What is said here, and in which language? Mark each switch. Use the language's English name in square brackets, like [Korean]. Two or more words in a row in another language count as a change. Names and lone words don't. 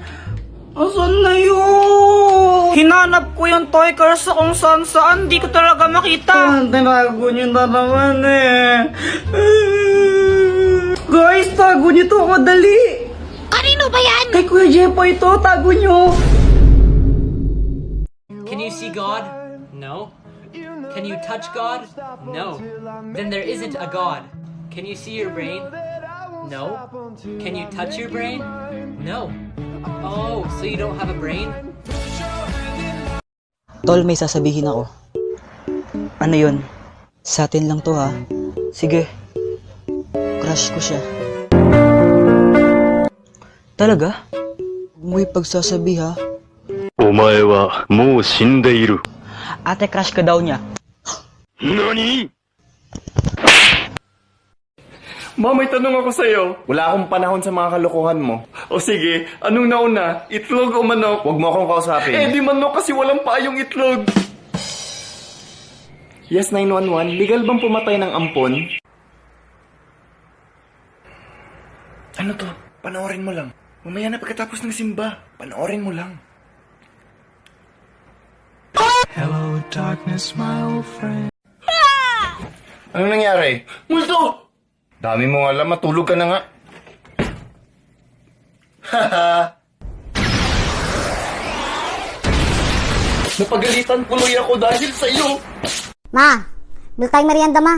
[Filipino] Asan na yun? Hinanap ko yung toy car sa kung saan. Di ko talaga makita. Tinago niyo na naman eh. Guys, tago niyo to. Madali. Kanino ba yan? Kay Kuya Jepo ito. Tago niyo. [English] Can you see God? No. Can you touch God? No. Then there isn't a God. Can you see your brain? No. Can you touch your brain? No. Oh, so you don't have a brain? [Filipino] Tol, may sasabihin ako. Ano yun? Sa atin lang to ha. Sige. Crush ko siya. Talaga? Huwag mo ipagsasabi ha. [Japanese] お前はもう死んでいる。 [Filipino] Ate, crush ka daw niya. [Japanese] 何？ [Filipino] Ma, may tanong ako sa'yo. Wala akong panahon sa mga kalokohan mo. O sige, anong nauna? Itlog o manok? Huwag mo akong kausapin. Eh, di manok kasi walang pa yung itlog. [English] Yes, 911. [Filipino] Legal bang pumatay ng ampon? Ano to? Panoorin mo lang. Mamaya na pagkatapos ng simba. Panoorin mo lang. [English] Hello, darkness, my old friend. [Filipino] Anong nangyari? Multo! Dami mo alam, matulog ka na nga. Haha. Napagalitan tuloy ako dahil sa iyo. Ma, bil tayong merienda ma.